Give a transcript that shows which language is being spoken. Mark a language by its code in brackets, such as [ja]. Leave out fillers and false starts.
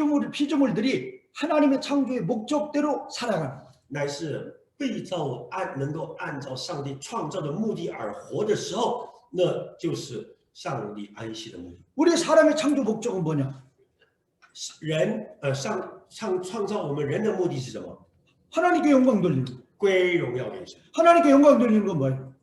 [ko] 피조물들이 하나님의 창조의 목적대로 살아가는 거예요. [zh] 乃是被造物能够按照上帝创造的目的而活的时候，那就是上帝安息的目的。 [ko] 우리 사람의 창조 목적은 뭐냐? [zh] 人创造我们人的目的是什么？ [ko] 하나님께 영광 돌리는 거. [zh] 归荣耀给神。 [ko] 하나님께 영광 돌리는 건 뭐예요?